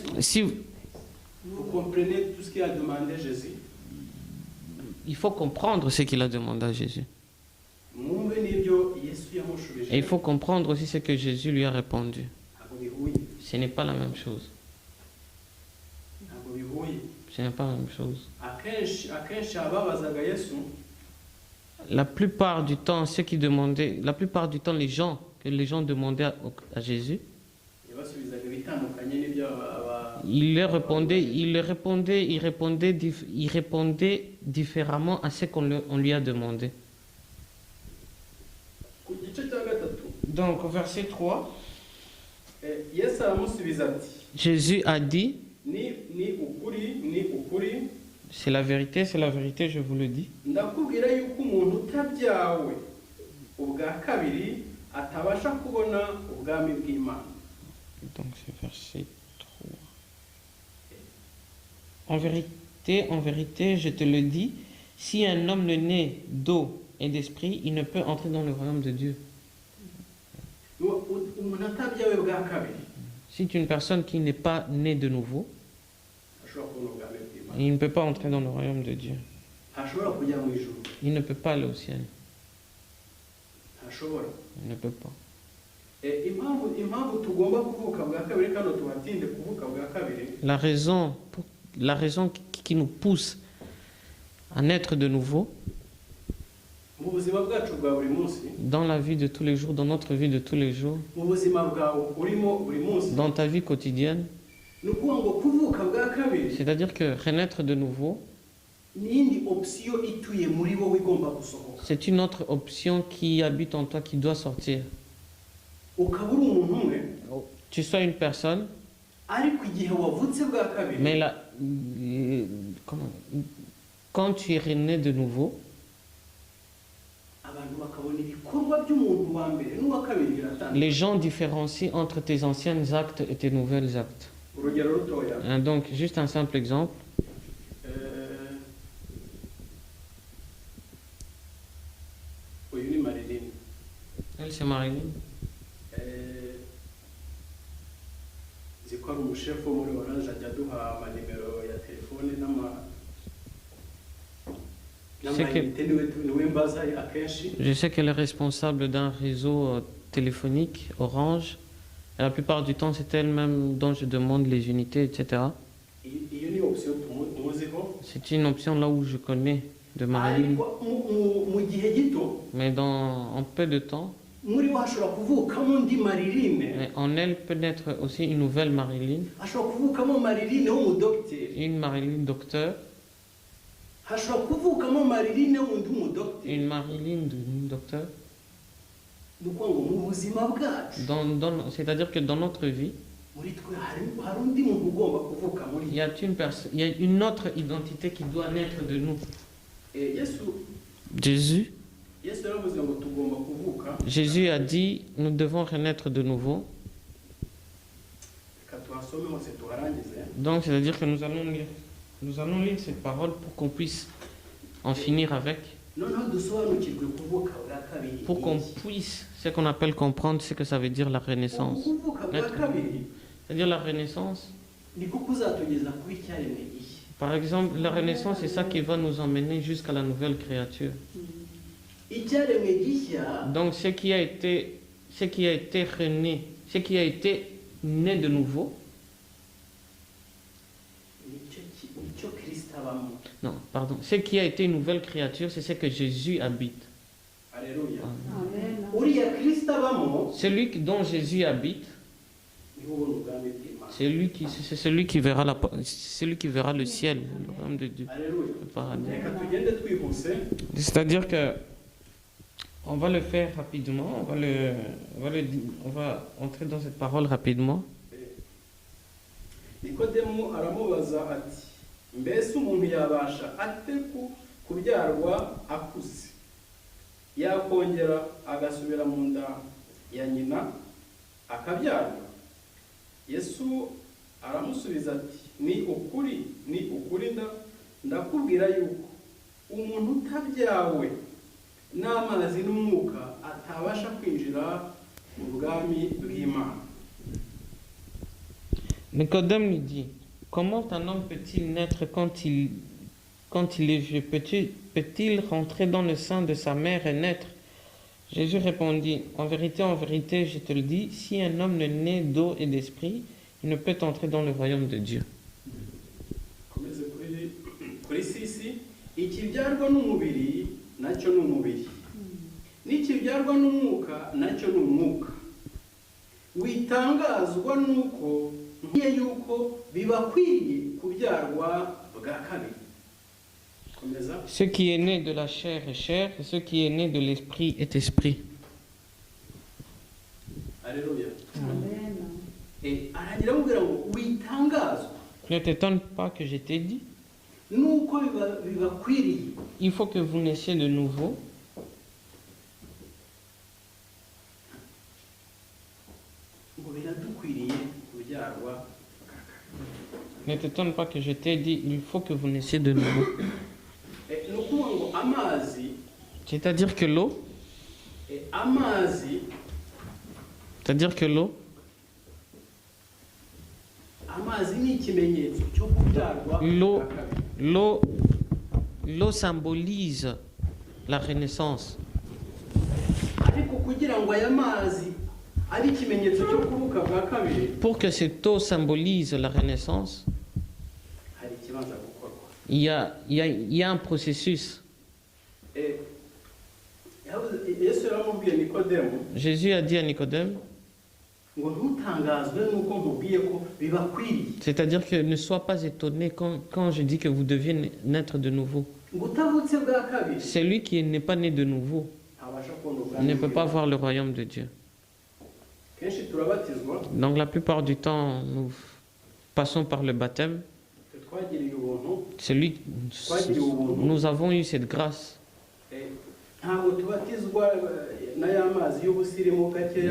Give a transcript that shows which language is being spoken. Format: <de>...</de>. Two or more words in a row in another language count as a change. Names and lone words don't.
<fr>Si, Vous comprenez tout ce qu'il a demandé Jésus. il faut comprendre ce qu'il a demandé à Jésus.</fr> <rw>Mwumve n'ibyo Yesu yamushubije.</rw> <fr>Et il faut comprendre aussi ce que Jésus lui a répondu.</fr> <rw>Ntabwo bihuye.</rw> <fr>Ce n'est pas la même chose.</fr> <rw>Ntabwo bihuye.</rw> <fr>Ce n'est pas la même chose.</fr> <rw>Akenshi ababazaga Yesu.</rw> <fr>La plupart du temps, ceux qui demandaient, la plupart du temps, les gens demandaient à Jésus,</fr> <rw>Yabasubizaga ibitandukanye n'ibyo</rw> <fr>il répondait différemment à ce qu'on lui a demandé.</fr> <rw>ku gice cya gatatu.</rw> <fr>Donc, au verset 3,</fr> <rw>Yesu aramusubiza ati</rw> <fr>Jésus a dit,</fr> <rw>ni ukuri</rw> <fr>c'est la vérité, je vous le dis.</fr> <rw>ndakubwira yuko umuntu utabyawe ubwa kabiri atabasha kubona ubwami bw'Imana.</rw> <fr>Donc, c'est verset 3. En vérité, je te le dis, si un homme ne naît d'eau et d'esprit, il ne peut entrer dans le royaume de Dieu.</fr> <rw>umuntu atabyawe bwa kabiri</rw> <fr>Si une personne qui n'est pas née de nouveau,</fr> <rw>ashobora kubona ubwami bw'Imana,</rw> <fr>il ne peut pas entrer dans le royaume de Dieu.</fr> <rw>ntashobora kujya mu ijuru,</rw> <fr>Il ne peut pas aller au ciel.</fr> <rw>ntashobora.</rw> <fr>Il ne peut pas.</fr> <rw>Impamvu tugomba kuvuka bwa kabiri kandi tubatinde kuvuka bwa kabiri,</rw> <fr>La raison qui nous pousse à naître de nouveau</fr> <rw>mu buzima bwacu bwa buri munsi,</rw> <fr>dans la vie de tous les jours, dans notre vie de tous les jours,</fr> <rw>mu buzima bwawe urimo buri munsi,</rw> <fr>dans ta vie quotidienne,</fr> <rw>ni ukuvuga ngo kuvuka bwa kabiri</rw> <fr>c'est-à-dire que renaître de nouveau,</fr> <rw>ni iyindi opsiyo ituye muri wowe igomba gusohoka.</rw> <fr>c'est une autre option qui habite en toi, qui doit sortir.</fr> <rw>Ukaba uri umuntu umwe,</rw> <fr>Tu sois une personne,</fr> <rw>ariko igihe wavutse bwa kabiri,</rw> <fr>mais quand tu es rené de nouveau,</fr> <rw>abantu bakabona ibikorwa by'umuntu wa mbere n'uwa kabiri biratandukanye.</rw> <fr>les gens différencient entre tes anciens actes et tes nouvelles actes.</fr> <rw>Urugero rutoya,</rw> <fr>Hein, donc, juste un simple exemple.</fr> <rw>uyu ni Marilyn.</rw> <fr>Elle, c'est Marilyn.</fr> <rw>Nzi ko ari umushefu wo muri Orange ajya aduha amanimero ya telefone n'amayinite niwe mbaza akenshi.</rw> <fr>Je sais qu'elle est responsable d'un réseau téléphonique, Orange. Et la plupart du temps, c'est elle-même dont je demande les unités, etc.</fr> <rw>Iyo ni option tumuziho.</rw> <fr>C'est une option là où je connais de Marilyn.</fr> <rw>Ariko mu gihe gito,</rw> <fr>Mais en peu de temps,</fr> <rw>muri wo hashobora kuvukamo undi Marilyn.</rw> <fr>mais en elle peut naître aussi une nouvelle Marilyn.</fr> <rw>Hashobora kuvukamo Marilyn w'umudogiteri.</rw> <fr>Une Marilyn docteur,</fr> <rw>Hashobora kuvukamo Marilyn wundi w'umudogiteri.</rw> <fr>une Marilyn docteur.</fr> <rw>Ni ukuvuga ngo mu buzima bwacu,</rw> <fr>C'est-à-dire que dans notre vie,</fr> <rw>muri twe hari undi muntu ugomba kuvuka muri</rw> <fr>il y a une autre identité qui doit naître de nous. Jésus</fr> <rw>yaravuze ngo tugomba kuvuka.</rw> <fr>Jésus a dit, nous devons renaître de nouveau.</fr> <rw>Reka tuhasome hose tuharangize.</rw> <fr>Donc, c'est-à-dire que nous allons lire cette parole pour qu'on puisse en finir avec,</fr> <rw>Noneho dusobanukirwe kuvuka bwa kabiri.</rw> <fr>pour qu'on puisse, ce qu'on appelle comprendre ce que ça veut dire la renaissance.</fr> <rw>Kuvuka bwa kabiri</rw> <fr>C'est-à-dire la renaissance,</fr> <rw>niko kuzatugeza kuri cyaremwe gishya.</rw> <fr>par exemple, la renaissance, c'est ça qui va nous emmener jusqu'à la nouvelle créature.</fr> <rw>Icyaremwe gishya</rw> <fr>Donc, ce qui a été rené, ce qui a été né de nouveau,</fr> <rw>nicyo Kristo abamo.</rw> <fr>non, pardon, ce qui a été une nouvelle créature, c'est ce que Jésus habite. Alléluia. Amen.</fr> <rw>Uriya Kristo abamo</rw> <fr>Celui dont Jésus habite,</fr> <rw>niho ubona ubwami bw'Imana.</rw> <fr>c'est celui qui verra le ciel, le royaume de Dieu, Alléluia. le paradis.</fr> <rw>Reka tugende twihuse.</rw> <fr>C'est-à-dire que on va le faire rapidement, on va entrer dans cette parole rapidement.</fr> <rw>Nikodemu aramubaza ati, mbese umuntu yabasha ate kubyarwa akuze, yakongera agasubira mu nda ya nyina akabyarwa? Yesu aramusubiza ati, ni ukuri ndakubwira yuko umuntu utabyawe n'amazi n'umwuka atabasha kwinjira mu bwami bw'Imana.</rw> <fr>Nicodème lui dit, comment un homme peut-il naître quand il est vieux? Peut-il rentrer dans le sein de sa mère et naître? Jésus répondit, en vérité, je te le dis, si un homme ne naît d'eau et d'esprit, il ne peut entrer dans le royaume de Dieu.</fr> <rw>Komeze kuri sisi, ikibyarwa n'umubiri nacyo ni umubiri, n'ikibyarwa n'umwuka nacyo ni umwuka. Witangazwa nuko ngiye yuko bibakwiriye kubyarwa bwa kabiri. Komeza.</rw> <fr>Ce qui est né de la chair est chair, et ce qui est né de l'esprit est esprit. Alléluia. Amen.</fr> <rw>Aragira amubwira ngo witangazwa</rw> <fr>Ne t'étonne pas que je t'ai dit,</fr> <rw>nuko bibakwiriye.</rw> <fr>il faut que vous naissiez de nouveau.</fr> <rw>Ngo biradukwiriye kubyarwa.</rw> <fr>Ne t'étonne pas que je t'ai dit, il faut que vous naissiez de nouveau.</fr> <rw>Ni ukuvuga ngo amazi</rw> <fr>C'est-à-dire que l'eau,</fr> <rw>amazi</rw> <fr>c'est-à-dire que l'eau,</fr> <rw>amazi ni ikimenyetso cyo kubyarwa</rw> <fr>L'eau.</fr> <rw>bwa kabiri.</rw> <fr>l'eau symbolise la renaissance.</fr> <rw>ariko kugira ngo aya mazi ari ikimenyetso cyo kuvuka bwa kabiri</rw> <fr>Pour que cette eau symbolise la renaissance,</fr> <rw>hari ikibanza gukorwa.</rw> <fr>il y a un processus.</fr> <rw>Yesu yaramubwiye Nikodemu</rw> <fr>Jésus a dit à Nicodème,</fr> <rw>ngo ntutangazwe nuko nkubwiye ko bibakwiriye,</rw> <fr>c'est-à-dire que ne sois pas étonné quand je dis que vous deviez naître de nouveau.</fr> <rw>ngo utavutse bwa kabiri</rw> <fr>Celui qui n'est pas né de nouveau</fr> <rw>ntabasha kubona ubwami</rw> <fr>ne peut pas</fr> <rw>bw'Imana.</rw> <fr>voir le royaume de Dieu.</fr> <rw>Kenshi turabatizwa</rw> <fr>Donc la plupart du temps, nous passons par le baptême.</fr> <rw>twagiriye ubuntu,</rw> <fr>Celui, nous avons eu cette grâce.</fr> <rw>ntabwo tubatizwa n'aya mazi y'ubusirimu gakeya.</rw>